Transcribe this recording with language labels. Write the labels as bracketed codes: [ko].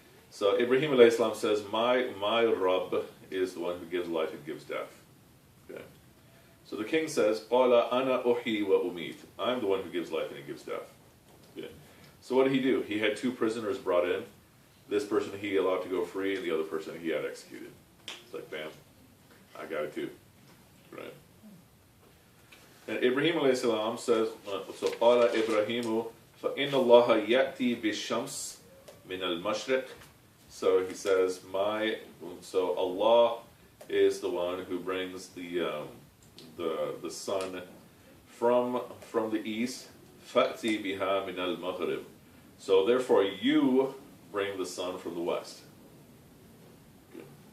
[en] So Ibrahim alayhi salam says, my Rabb is the one who gives life and gives death. Okay. So the king says, [ar] قَالَ أَنَا أُحْيِي وَأُمِيتُ. [en] I'm the one who gives life and he gives death. Okay. So what did he do? He had 2 prisoners brought in. This person he allowed to go free, and the other person he had executed. It's like, bam, I got it too. Right? And Ibrahim alayhi salam says, so [ar] قَالَ إِبْرَاهِيمُ فَإِنَّ اللَّهَ يَأْتِي بِالشَّمْسِ مِنَ الْمَشْرِقِ. [en] So he says, so Allah is the one who brings the sun from the east. [ar] فَأْتِي بِهَا مِنَ الْمَغْرِبِ. [en] So therefore you bring the sun from the west. Good.